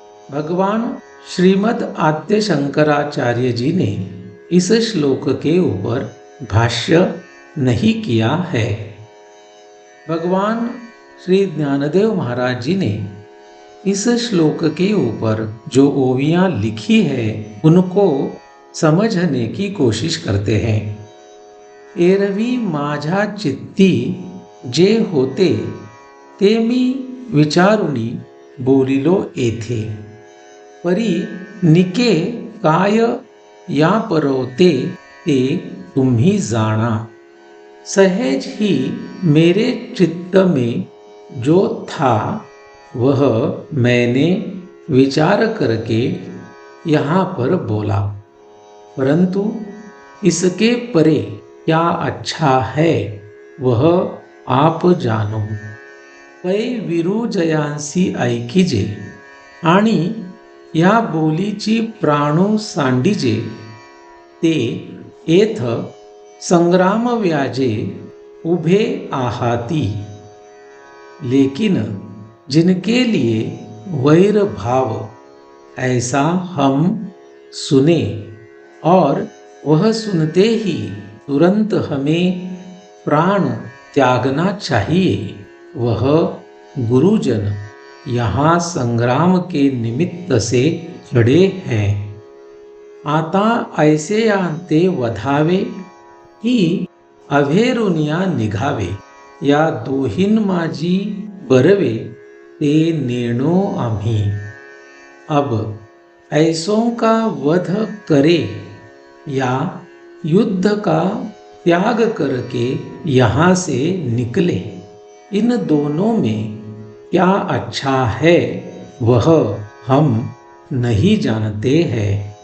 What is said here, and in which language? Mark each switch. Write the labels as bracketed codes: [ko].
[hi] भगवान श्रीमद् आद्य शंकराचार्य जी ने इस श्लोक के ऊपर भाष्य नहीं किया है। भगवान श्री ज्ञानदेव महाराज जी ने इस श्लोक के ऊपर जो ओवियां लिखी है उनको समझने की कोशिश करते हैं। [mr] एरवी माझा चित्ती जे होते ते मी विचारुनी बोलिलो येथे, परी निके काय या परवते ते तुम्ही जाना। [hi] सहज ही मेरे चित्त में जो था वह मैंने विचार करके यहाँ पर बोला, परंतु इसके परे क्या अच्छा है वह आप जानो। [mr] पै विरुजयांसी ऐकिजे आणि या बोलीची प्राणो सांडिजे, ते एथ संग्राम व्याजे उभे आहाती। [hi] लेकिन जिनके लिए वैर भाव ऐसा हम सुने और वह सुनते ही तुरंत हमें प्राण त्यागना चाहिए, वह गुरुजन यहाँ संग्राम के निमित्त से खड़े हैं। [mr] आता ऐसे ते वधावे ही अभेरुनिया निघावे, या दोहीन माझी बरवे ते नेणो आम्ही। [hi] अब ऐसों का वध करे या युद्ध का त्याग करके यहाँ से निकले, इन दोनों में क्या अच्छा है वह हम नहीं जानते हैं।